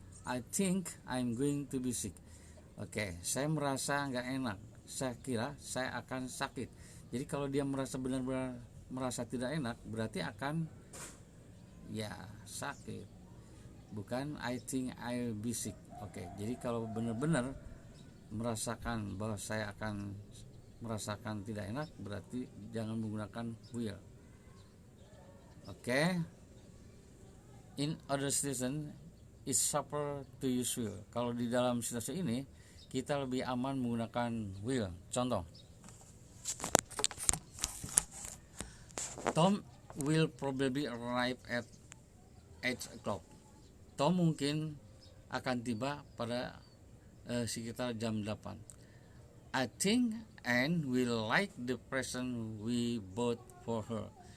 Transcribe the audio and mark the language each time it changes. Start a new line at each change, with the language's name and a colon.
English: I think I'm going to be sick.
Indonesian: Saya merasa nggak enak. Saya kira saya akan sakit. Jadi kalau dia merasa benar-benar merasa tidak enak, berarti akan sakit. Bukan
English: I think I'll be sick.
Indonesian: Jadi kalau benar-benar merasakan bahwa saya akan merasakan tidak enak, berarti jangan menggunakan will.
English: In other situation it's safer to use will.
Indonesian: Kalau di dalam situasi ini kita lebih aman menggunakan will.
English: Contoh, Tom will probably arrive at 8 o'clock.
Indonesian: Tom mungkin akan tiba pada sekitar jam 8.
English: I think Anne will like the present we bought for her.